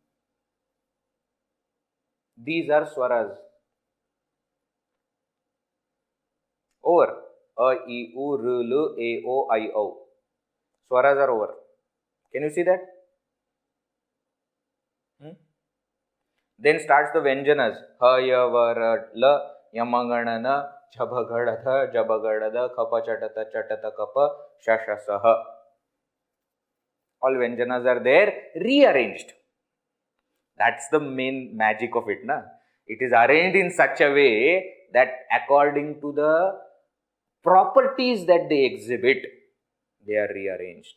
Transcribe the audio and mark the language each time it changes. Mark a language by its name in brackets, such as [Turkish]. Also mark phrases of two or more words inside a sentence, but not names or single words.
[English] These are swaras. Over. A, I, U, R, L, A, O, I, O. Swaras are over. Can you see that? Then starts the Vyanjanas. [Sanskrit] Ha, ya, va, ra, la, yamanganana, jabhagadadha, jabagadada, kapa, chatata, chatata, kapa, shashasaha. [English] All Vyanjanas are there, rearranged. That's the main magic of it, na? It is arranged in such a way that according to the properties that they exhibit, they are rearranged.